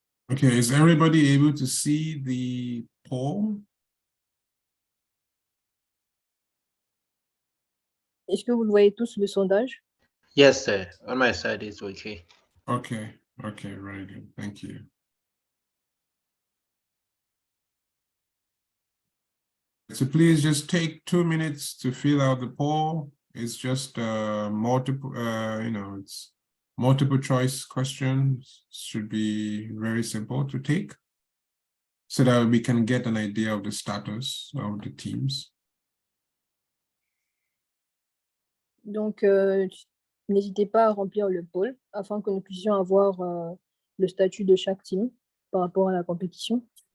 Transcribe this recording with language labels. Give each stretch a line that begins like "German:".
English: Okay, is everybody able to see the poll?
French: Est-ce que vous le voyez tous, le sondage?
English: Yes, sir. On my side, it's okay. Okay, okay, very good. Thank you. So please just take 2 minutes to fill out the poll. It's just multiple, it's multiple choice questions. Should be very simple to take so that we can get an idea of the status of the teams.
French: Donc, n'hésitez pas à remplir le poll afin que nous puissions avoir le statut de chaque team par rapport à la compétition.